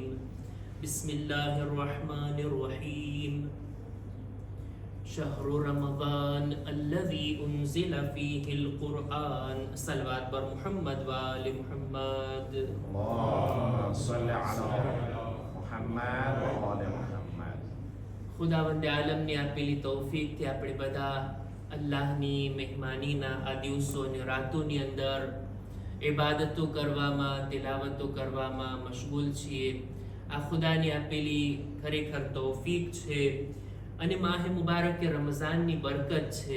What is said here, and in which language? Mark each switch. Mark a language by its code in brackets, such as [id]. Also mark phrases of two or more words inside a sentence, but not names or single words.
[ar] بسم الله الرحمن الرحيم. شهر رمضان الذي أنزل فيه القرآن. صلى الله بر محمد وآل محمد. اللهم صل على محمد وآل محمد. [gu] ખુદાવંદે આલમની આપેલી તૌફીકથી આપણે બધા અલ્લાહની મહેમાનીના આ દિવસો અને રાતોની અંદર ઇબાદતો કરવામાં, તિલાવતો કરવામાં મશગુલ છીએ. આ ખુદાની આપેલી ખરેખર તૌફીક છે અને માહે મુબારકે રમઝાનની બરકત છે.